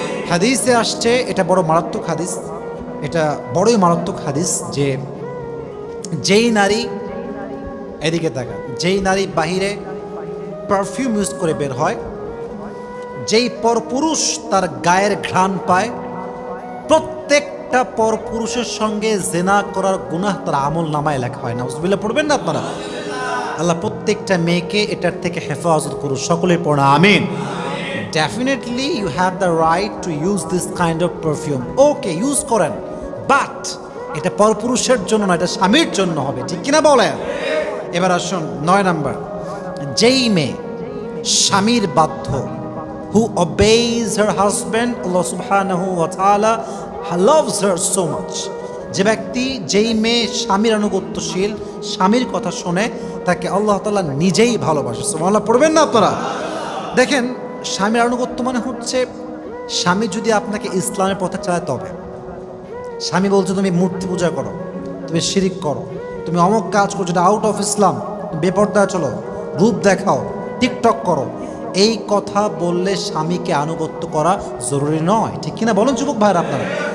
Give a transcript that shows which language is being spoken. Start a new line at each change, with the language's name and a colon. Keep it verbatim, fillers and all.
Bangla: হাদিসে আসছে, এটা বড় মারাত্মক হাদিস, এটা বড়ই মারাত্মক হাদিস, যে যেই নারী এদিকে থাকা যেই নারী বাহিরে পারফিউম ইউজ করে বের হয়, যেই পরপুরুষ তার গায়ের ঘ্রাণ পায়, প্রত্যেকটা পরপুরুষের সঙ্গে জেনা করার গুনাহ তার আমল নামায় লেখা হয় না। নাউজুবিল্লাহ পড়বেন না আপনারা। আল্লাহ প্রত্যেকটা মেয়েকে এটার থেকে হেফাজত করুন, সকলেই পড়ো আমিন।
English: Definitely you have the right to use this kind of perfume.
Bangla: Okay, use করেন, but এটা পরপুরুষের জন্য না, এটা স্বামীর জন্য হবে, ঠিক কিনা বলেন? এবার আসুন নয় নাম্বার, যেই মেয়ে স্বামীর বাধ্য,
English: who obeys her husband, Allah subhanahu wa ta'ala loves her so much.
Bangla: যে ব্যক্তি যেই মেয়ে স্বামীর অনুগত্যশীল, স্বামীর কথা শোনে, তাকে আল্লাহ তাআলা নিজেই ভালোবাসে। সুবহানাল্লাহ পড়বেন না আপনারা? দেখেন, স্বামীর আনুগত্য মানে হচ্ছে স্বামী যদি আপনাকে ইসলামের পথে চালায়, তবে স্বামী বলছে তুমি মূর্তি পূজা করো, তুমি শিরিক করো, তুমি অমুক কাজ করো যেটা আউট অফ ইসলাম, বেপর্দা চলো, রূপ দেখাও, টিকটক করো, এই কথা বললে স্বামীকে আনুগত্য করা জরুরি নয়, ঠিক কিনা বলুন যুবক ভাইয়ের আপনারা?